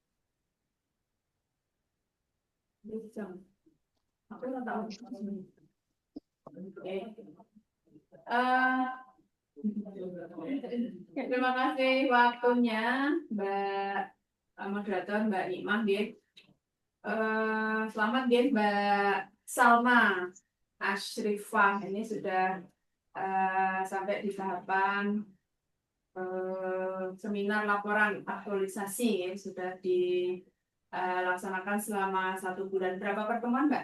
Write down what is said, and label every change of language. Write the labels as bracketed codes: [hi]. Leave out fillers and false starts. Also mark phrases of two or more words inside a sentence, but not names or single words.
[id] Aku nggak tahu. Terima kasih waktunya Mbak moderator Mbak Imah nggih. Selamat nggih Mbak Salma Ashrifah, ini sudah sampai di tahapan seminar laporan aktualisasi ya, sudah dilaksanakan selama 1 bulan. Berapa pertemuan Mbak?